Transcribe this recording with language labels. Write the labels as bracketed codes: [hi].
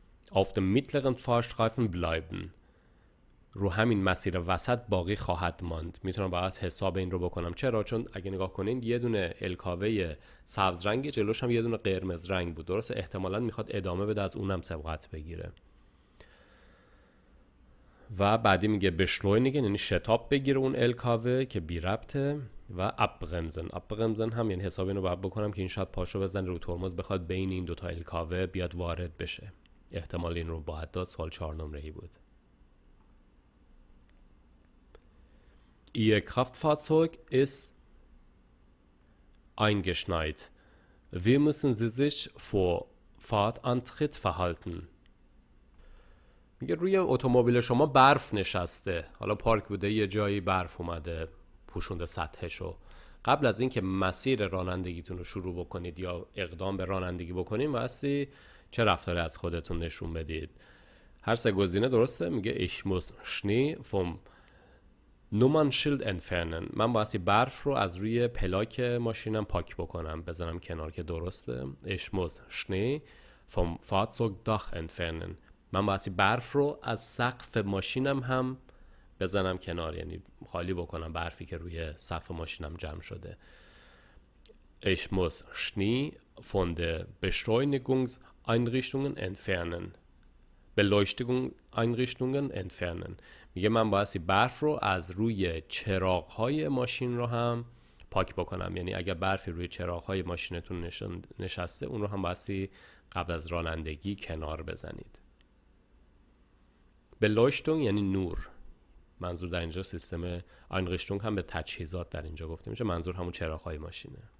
[de] Auf dem mittleren Fahrstreifen bleiben. [fa] رو همین مسیر وسط باقی خواهد ماند. میتونم باید حساب این رو بکنم. چرا؟ چون اگه نگاه کنین یه دونه الکاوه سبز رنگ جلوش هم یه دونه قرمز رنگ بود. درسته احتمالاً میخواد ادامه بده، از اونم سبقت بگیره. و بعدی میگه بشلوینیگن یعنی شتاب بگیره اون الکاوه که بی ربطه. و ابغمزن هم یعنی حساب اینو باید بکنم که این شاید پاشو بزنه رو ترمز بخواد بین این دوتا الکاوه بیاد وارد بشه. احتمال این رو باید داد. سوال 4 نمره‌ای بود. [de] Ihr Kraftfahrzeug ist eingeschneit. Wie müssen Sie sich vor Fahrtantritt verhalten? [fa] میگه روی اتومبیل شما برف نشسته، حالا پارک بوده یه جایی برف اومده پوشونده سطحشو. قبل از اینکه مسیر رانندگیتون رو شروع بکنید یا اقدام به رانندگی بکنید واسه چه رفتاری از خودتون نشون بدید؟ هر سه گزینه درسته. [de] میگه ich muss Schnee vom Nummernschild entfernen. [fa] من واسه برف رو از روی پلاک ماشینم پاک بکنم، بزنم کنار که درسته. [de] ich muss Schnee vom Fahrzeugdach entfernen. [fa] من واسه برف رو از سقف ماشینم هم بزنم کنار، یعنی خالی بکنم برفی که روی سقف ماشینم جمع شده. [de] Ich muss Schnee von der Beschleunigungseinrichtungen entfernen. Beleuchtungseinrichtungen entfernen. [fa] میگه من باید برف رو از روی چراغ‌های ماشین رو هم پاک بکنم، یعنی اگر برفی روی چراغ‌های ماشینتون نشسته اون رو هم باید قبل از رانندگی کنار بزنید. Beleuchtung یعنی نور. منظور در اینجا سیستم Einrichtung هم به تجهیزات در اینجا گفته میشه، منظور همون چراغ‌های ماشینه.